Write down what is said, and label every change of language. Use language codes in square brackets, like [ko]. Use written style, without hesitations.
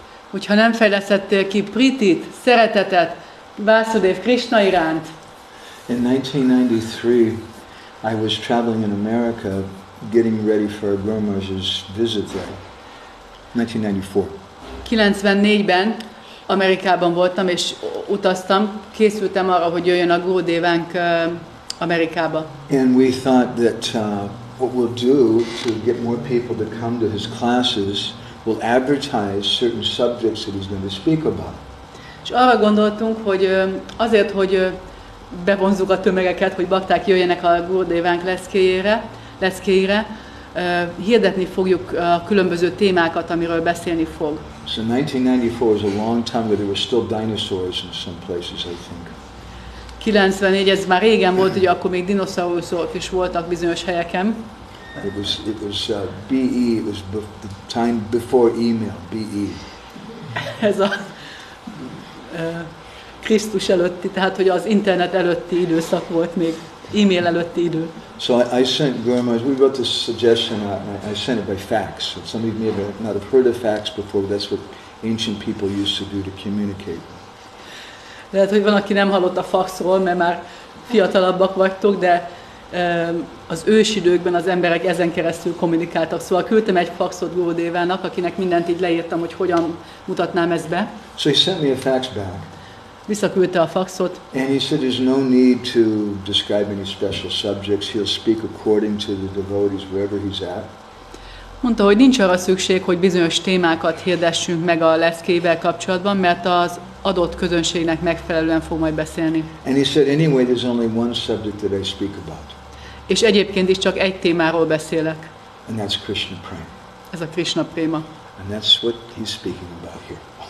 [hu] Hogyha nem fejlesztettél ki pritit, szeretetet Vásudev Krishna iránt. [en] In 1993, I was traveling in America, getting ready for Gour Maharaj's visit there, 1994. [hu] 94-ben Amerikában voltam, és utaztam, készültem arra, hogy jöjjön a Gurudévánk Amerikába. [en] And we thought that what we'll do to get more people to come to his classes, we'll advertise certain subjects that he's going to speak about. [hu] És arra gondoltunk, hogy azért, hogy bevonzuk a tömegeket, hogy bakták jöjjenek a Gurudévánk leckéjére, hirdetni fogjuk a különböző témákat, amiről beszélni fog. [en] So 1994 was a long time ago. There were still dinosaurs in some places, I think. [hu] 94, ez már régen volt, ugye akkor még dinoszauruszok is voltak bizonyos helyeken. [en] It was BE. It was the time before email. BE. [hu] Ez a Krisztus előtti, tehát hogy az internet előtti időszak volt még, e-mail előtti idő. [en] So I sent Gour Maharaj, we wrote this suggestion out, and I sent it by fax. Some of you may not have heard of fax before, but that's what ancient people used to do to communicate. [hu] Lehet, hogy van, aki nem hallott a faxról, mert már fiatalabbak vagytok, de az ősidőkben az emberek ezen keresztül kommunikáltak. Szóval küldtem egy faxot Gurudévának, akinek mindent így leírtam, hogy hogyan mutatnám ezt be. [en] So he sent me a fax back. [hu] Visszaküldte a faxot. [en] And he said there's no need to describe any special subjects. He'll speak according to the devotees wherever he's at. [hu] Mondta, hogy nincs arra szükség, hogy bizonyos témákat hirdessünk meg a leckével kapcsolatban, mert az adott közönségnek megfelelően fog majd beszélni. [en] And he said, anyway, there's only one subject that I speak about. [hu] És egyébként is csak egy témáról beszélek. [en] And that's Krishna Prema. [hu] Ez a Krishna Préma. [en] And that's what he's speaking about here.